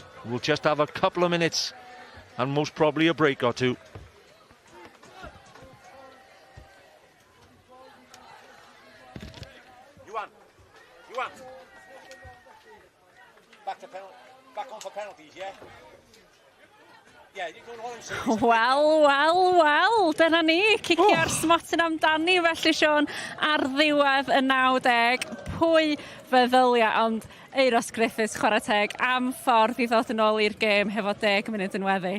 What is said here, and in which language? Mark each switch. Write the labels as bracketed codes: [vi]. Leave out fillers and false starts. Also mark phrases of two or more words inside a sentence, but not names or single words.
[en] We'll just have a couple of minutes and most probably a break or two. You want. Back on for penalties, yeah? [cy] Wel, dyna ni, cicio'r smotyn amdani, felly Siôn, ar ddiwedd y 90. Pwy feddylia, ond Eros Griffiths, chwarae teg, am ffordd I ddod yn ôl i'r gêm hefo 10 munud yn weddill.